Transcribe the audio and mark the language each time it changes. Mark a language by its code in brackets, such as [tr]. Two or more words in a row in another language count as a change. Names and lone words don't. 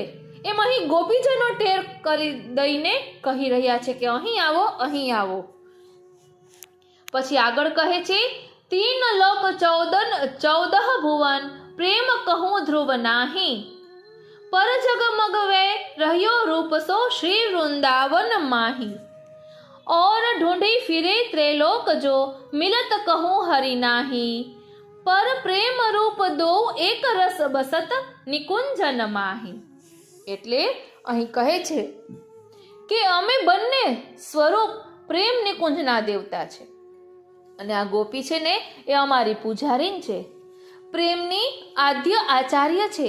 [gu] એમ અહીં ગોપીજનો ટેર કરી દઈને કહી રહ્યા છે કે અહીં આવો, અહીં આવો. પછી આગળ કહે છે, [hi] तीन लोक 14 भुवन प्रेम कहूँ ध्रुव नाही, पर जगमगवे रह्यो रूप सो श्री वृंदावन माही, और ढूंढी फिरे त्रेलोक जो मिलत कहूँ हरि नाही, पर प्रेम रूप दो एक रस बसत निकुंजन माही. [gu] એટલે અહીં કહે છે કે અમે બંને સ્વરૂપ પ્રેમ નિકુંજના દેવતા છે અને આ ગોપી છે ને એ અમારી પૂજારીન છે, પ્રેમની આદ્ય આચાર્ય છે.